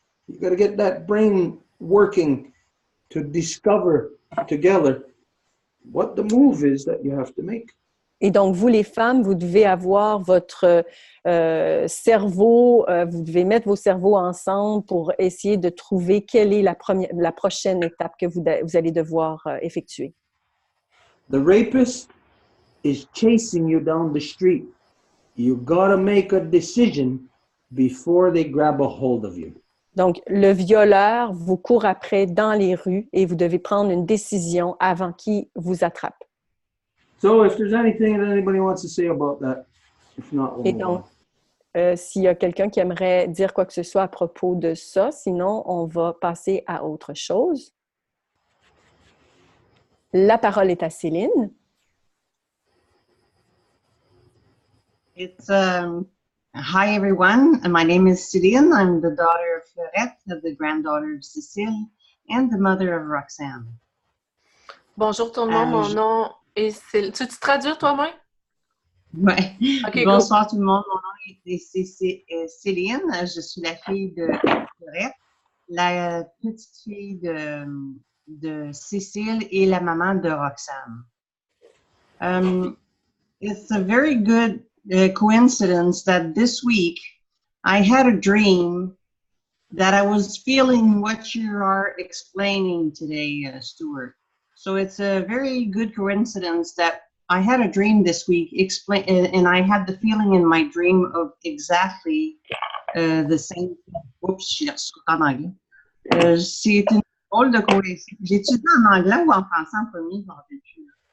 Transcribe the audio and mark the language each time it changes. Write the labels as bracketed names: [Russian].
[English] You got to get that brain working to discover together what the move is that you have to make. [French] Et donc, vous les femmes, vous devez avoir votre cerveau, vous devez mettre vos cerveaux ensemble pour essayer de trouver quelle est la prochaine étape que vous allez devoir effectuer. [English] The rapist is chasing you down the street. You gotta make a decision before they grab a hold of you. [French] Donc, le violeur vous court après dans les rues et vous devez prendre une décision avant qu'il vous attrape. [English] So, if there's anything that anybody wants to say about that, if not, we'll [French] Et [English] move [French] donc, [English] on. [French] s'il y a quelqu'un qui aimerait dire quoi que ce soit à propos de ça, sinon, on va passer à autre chose. La parole est à Céline. [English] It's hi everyone. My name is Céline. I'm the daughter of Fleurette, the granddaughter of Cécile, and the mother of Roxane. [French] Bonjour tout le monde, mon nom est Céline. Tu te traduis toi-même? Oui. [English] Okay, [French] bonsoir tout le monde. Mon nom est Céline. Je suis la fille de Fleurette, la petite fille de Cécile et la maman de Roxane. [English] It's a very good coincidence that this week I had a dream that I was feeling what you are explaining today, Stuart. So it's a very good coincidence that I had a dream this week, and I had the feeling in my dream of exactly the same. [French] Oups, j'ai reçu en anglais. C'est une drôle de coïncidence. J'ai étudié en anglais ou en français en premier, je m'en rappelle plus.